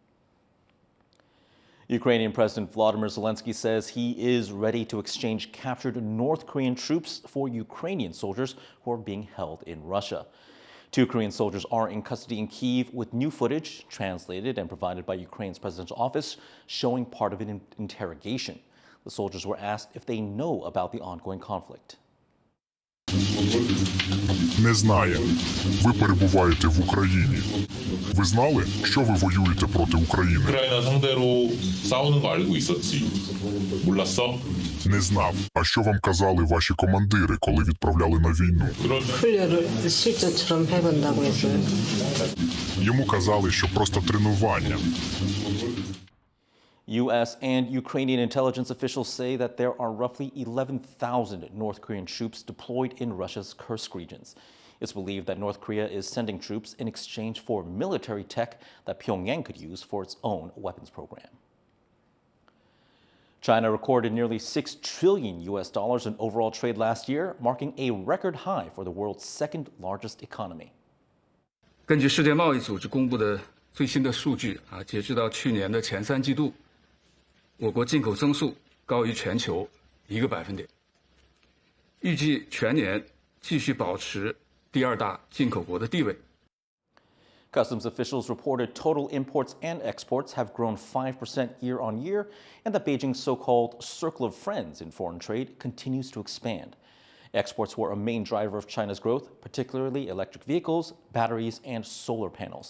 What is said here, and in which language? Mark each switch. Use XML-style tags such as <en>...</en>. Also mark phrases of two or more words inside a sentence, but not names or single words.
<en>Ukrainian President Volodymyr Zelenskyy says he is ready to exchange captured North Korean troops for Ukrainian soldiers who are being held in Russia. 2 Korean soldiers are in custody in Kyiv, with new footage translated and provided by Ukraine's presidential office showing part of an interrogation. The soldiers were asked if they know about the ongoing conflict.</en> <uk>Не знає. Ви перебуваєте в Україні. Ви знали, що ви воюєте проти України?</uk> <ko>우크라이나 상대로 싸우는 거 알고 있었지. 몰랐어?</ko> <uk>Не знав. А що вам казали ваші командири, коли відправляли на війну?</uk> <ko>훈련을 실전처럼 해본다고 했어요.</ko> <uk>Йому казали, що просто тренування.</uk> <en>U.S. and Ukrainian intelligence officials say that there are roughly 11,000 North Korean troops deployed in Russia's Kursk regions. It's believed that North Korea is sending troops in exchange for military tech that Pyongyang could use for its own weapons program. China recorded nearly $6 trillion in overall trade last year, marking a record high for the world's second largest economy.</en> <zh>根据世界贸易组织公布的最新的数据截止到去年的前3季度，我国进口增速高于全球1个百分点，预计全年继续保持第2大进口国的地位。</zh> <en>Customs officials reported total imports and exports have grown 5% year on year, and that Beijing's so-called circle of friends in foreign trade continues to expand. Exports were a main driver of China's growth, particularly electric vehicles, batteries, and solar panels.</en>